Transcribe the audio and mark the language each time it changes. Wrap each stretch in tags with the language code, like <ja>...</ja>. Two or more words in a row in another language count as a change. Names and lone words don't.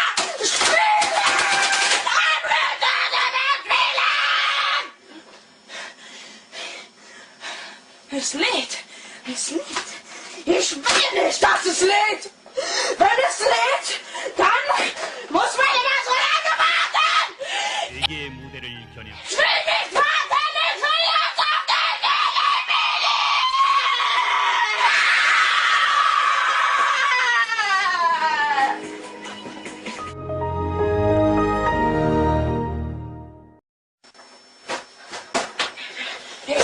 <de>Spielen! Es lädt! Es lädt! Ich will nicht, dass es lädt! Wenn es lädt, dann muss man immer so lange warten!</de> <ko>세계의 무대를 겨냥</ko> <de>Ich will nicht warten! Ich will jetzt auf den Willi!</de>